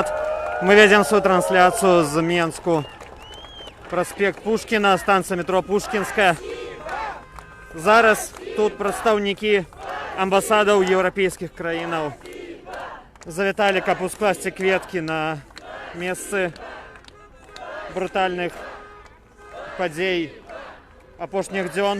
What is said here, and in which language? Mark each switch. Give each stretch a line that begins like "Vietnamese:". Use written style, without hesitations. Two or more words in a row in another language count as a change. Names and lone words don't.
Russian: Мы ведем свою трансляцию
Belarusian: з Менску.
Russian: Проспект Пушкина, станция метро Пушкинская.
Belarusian: Зараз тут прадстаўнікі амбасадаў еўрапейскіх краінаў завіталі, каб ускласці кветкі на месцы брутальных падзей апошніх дзён.